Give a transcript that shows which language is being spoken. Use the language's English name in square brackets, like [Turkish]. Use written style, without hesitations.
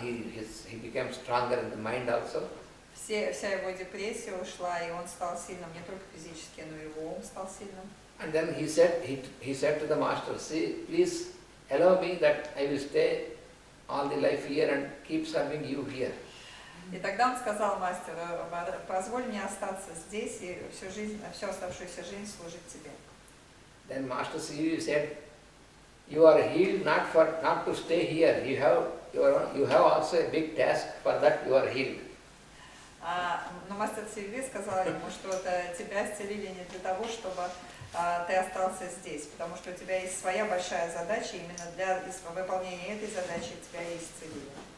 [English] He became stronger in the mind also. [Russian] Вся его депрессия ушла, и он стал сильным не только физически, но и его ум стал сильным. [English] And then he said to the master, "See, please allow me that I will stay all the life here and keep serving you here." [Russian] И тогда он сказал мастеру: позволь мне остаться здесь и всю оставшуюся жизнь служить тебе. [English] Then Master said, "You are healed not to stay here. You have also a big task. For that you are healed." [Russian] Но мастер Сильви сказал ему, что тебя исцелили не для того, чтобы ты остался здесь, потому что у тебя есть своя большая задача, именно для выполнения этой задачи тебя и исцелили.